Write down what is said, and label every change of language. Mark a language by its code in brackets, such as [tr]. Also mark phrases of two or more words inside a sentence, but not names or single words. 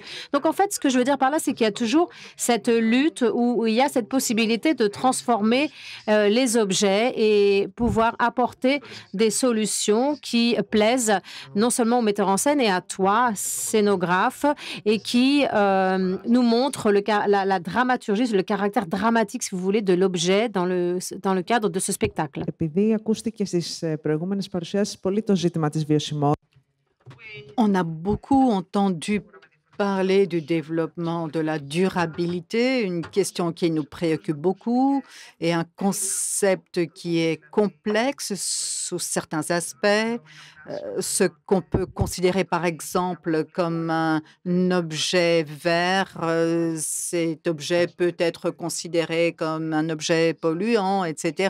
[fr] Donc en fait, ce que je veux dire par là, c'est qu'il y a toujours cette lutte où il y a cette possibilité de transformer les objets et pouvoir apporter des solutions qui plaisent non seulement au metteur en scène et à toi, scénographe, et qui nous montrent la dramaturgie, le caractère dramatique, si vous voulez, de l'objet dans le cadre de ce spectacle. [el] Επειδή ακούστηκε στις προηγούμενες παρουσιάσεις πολύ το ζήτημα της βιωσιμότητας. [fr] On a beaucoup entendu parler du développement de la durabilité, une question qui nous préoccupe beaucoup et un concept qui est complexe sous certains aspects. Ce qu'on peut considérer par exemple comme un objet vert, cet objet peut être considéré comme un objet polluant, etc.